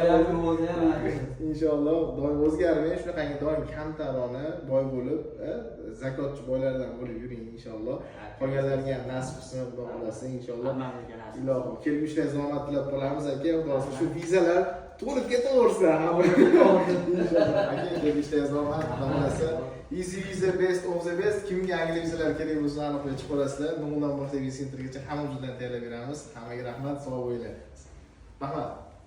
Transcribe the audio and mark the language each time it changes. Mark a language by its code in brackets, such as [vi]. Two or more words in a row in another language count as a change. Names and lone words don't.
[uz] Inshaalloh doim o'zgarmay, shunaqangi doim kamtarona boy bo'lib, zakotchi boylardan bo'lib yuring inshaalloh. Qolganlarga ham nasib qilsin, xudo xolasa inshaalloh. Ilohim kelgushlaringizni omad tilab qolamiz aka. Xudo xolasa shu vizalar to'lib ketaversin. Inshaalloh aka kelgushlaringizni omad, xudo xolasa. [en] Easy visa best of the best. [uz] Kimga Angliya vizalari kerak bo'lsa aniqlab chiqib olasizlar. Noldan boshlab Visa Centergacha hammamizdan tayyorlab beramiz. Hammaga rahmat, sog' bo'linglar. Rahmat.